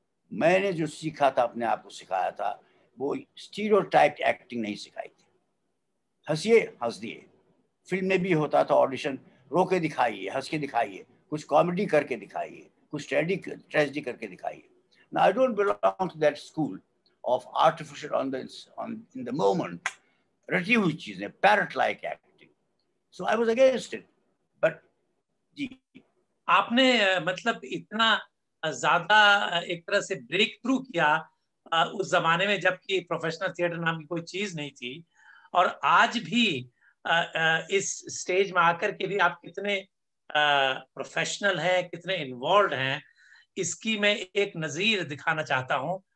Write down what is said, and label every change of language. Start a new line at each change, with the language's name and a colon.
Hindi: मैंने जो सीखा था, अपने आप को सिखाया था, वो स्टीरियोटाइप एक्टिंग नहीं सिखाई थी। हंसिए, हंस दिए। फिल्म में भी होता था ऑडिशन, रो के दिखाइए, हंस के दिखाइए, कुछ कॉमेडी करके दिखाइए, कुछ ट्रेजेडी करके दिखाइए।
English: Now I don't belong to that school of artificial on in the moment,
Hindi: रटी हुई चीजें,
English: parrot like acting. So I was against it. But जी,
Hindi: आपने मतलब इतना ज्यादा एक तरह से ब्रेक थ्रू किया उस जमाने में, जबकि प्रोफेशनल थिएटर नाम की कोई चीज नहीं थी, और आज भी इस स्टेज में आकर के भी आप कितने प्रोफेशनल हैं, कितने इन्वॉल्व हैं, इसकी मैं एक नजीर दिखाना चाहता हूं।